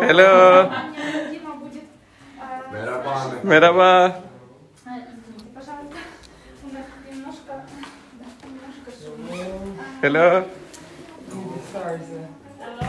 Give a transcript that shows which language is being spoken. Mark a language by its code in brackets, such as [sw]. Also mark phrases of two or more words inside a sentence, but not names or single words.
[en] Hello. [tr] Merhaba. Merhaba. [ru] Извините, пожалуйста. У нас немножко шумно. [en] Hello. Sorry, sir.